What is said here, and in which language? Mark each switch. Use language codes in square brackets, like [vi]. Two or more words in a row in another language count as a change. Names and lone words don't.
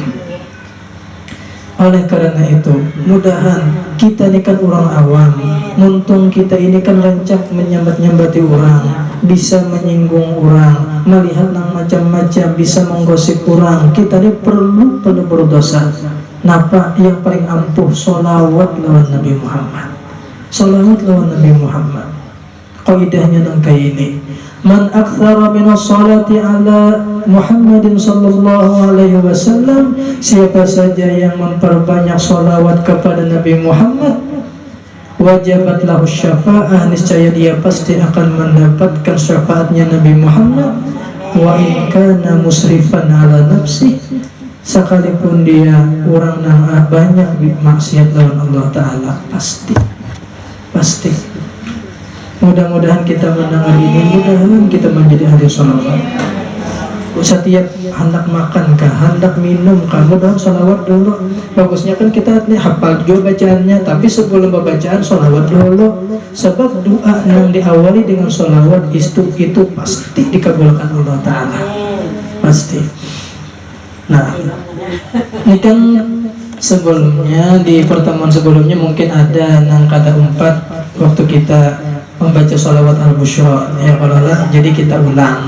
[bjn] Oleh karena itu, mudahan kita ini kan orang awam, muntung kita ini kan rancak menyambat-nyambati orang, bisa menyinggung orang, melihat yang macam-macam, bisa menggosip orang. Kita ini perlu berdosa. Napa yang paling ampuh solawat lawan Nabi Muhammad. Solawat lawan Nabi Muhammad. Qaidahnya nang kayak ini. [ar] من أكثر من الصلاة على محمد صلى الله عليه وسلم, [bjn] siapa saja yang memperbanyak salawat kepada Nabi Muhammad, [ar] وجبت له شفاعة, [bjn] niscaya dia pasti akan mendapatkan syafaatnya Nabi Muhammad. [ar] وإن كان مسرفا على نفسي, [bjn] sekalipun dia orang yang banyak maksiat lawan Allah Ta'ala, pasti. Mudah-mudahan kita mendengar ini, mudah-mudahan kita menjadi ahli salawat. Setiap hendak makan kah, hendak minum kah, mudah salawat dulu. Bagusnya kan kita hafal juga bacaannya, tapi sebelum bacaan salawat dulu. Sebab doa yang diawali dengan salawat itu pasti dikabulkan Allah Ta'ala. Pasti. Nah, ini kan sebelumnya, di pertemuan sebelumnya mungkin ada yang kata 4 waktu kita membaca sholawat al-busyra, ya kalau lah, jadi kita ulang.